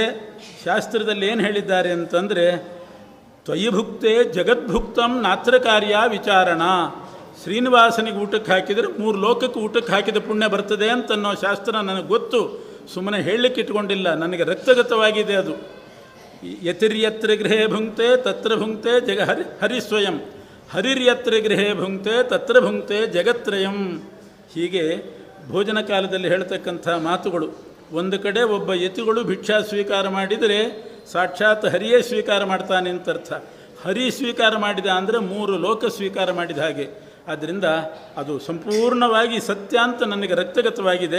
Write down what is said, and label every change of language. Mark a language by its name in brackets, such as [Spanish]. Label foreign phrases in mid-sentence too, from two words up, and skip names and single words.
[Kannada] ಶಾಸ್ತ್ರದಲ್ಲಿ ಏನು ಹೇಳಿದ್ದಾರೆ ಅಂತಂದರೆ, [Sanskrit] ತ್ವಯಿಭುಕ್ತೆ ಜಗದ್ಭುಕ್ತಂ ನಾತ್ರ ಕಾರ್ಯ ವಿಚಾರಣ. [Kannada] ಶ್ರೀನಿವಾಸನಿಗೆ ಊಟಕ್ಕೆ ಹಾಕಿದರೆ 3 ಲೋಕಕ್ಕೆ ಊಟಕ್ಕೆ ಹಾಕಿದ ಪುಣ್ಯ ಬರ್ತದೆ ಅಂತನ್ನೋ ಶಾಸ್ತ್ರ ನನಗೆ ಗೊತ್ತು. ಸುಮ್ಮನೆ ಹೇಳಲಿಕ್ಕೆ ಇಟ್ಕೊಂಡಿಲ್ಲ, ನನಗೆ ರಕ್ತಗತವಾಗಿದೆ ಅದು. [Sanskrit] ಯತಿರ್ಯತ್ರ ಗೃಹೇ ಭುಂಕ್ತೆ ತತ್ರ ಭುಂಕ್ತೆ ಹರಿಸ್ವಯಂ, ಹರಿರ್ಯತ್ರ ಗೃಹೇ ಭುಂಕ್ತೆ ತತ್ರ ಭುಂಕ್ತೆ ಜಗತ್ರಯಂ. [Kannada] ಹೀಗೆ ಭೋಜನ ಕಾಲದಲ್ಲಿ ಹೇಳ್ತಕ್ಕಂಥ ಮಾತುಗಳು. ಒಂದು ಕಡೆ ಒಬ್ಬ ಯತಿಗಳು ಭಿಕ್ಷಾ ಸ್ವೀಕಾರ ಮಾಡಿದರೆ ಸಾಕ್ಷಾತ್ ಹರಿಯೇ ಸ್ವೀಕಾರ ಮಾಡ್ತಾನೆ ಅಂತ ಅರ್ಥ. ಹರಿ ಸ್ವೀಕಾರ ಮಾಡಿದ ಅಂದರೆ 3 ಲೋಕ ಸ್ವೀಕಾರ ಮಾಡಿದ ಹಾಗೆ. ಆದ್ದರಿಂದ ಅದು ಸಂಪೂರ್ಣವಾಗಿ ಸತ್ಯ ಅಂತ ನನಗೆ ರಕ್ತಗತವಾಗಿದೆ.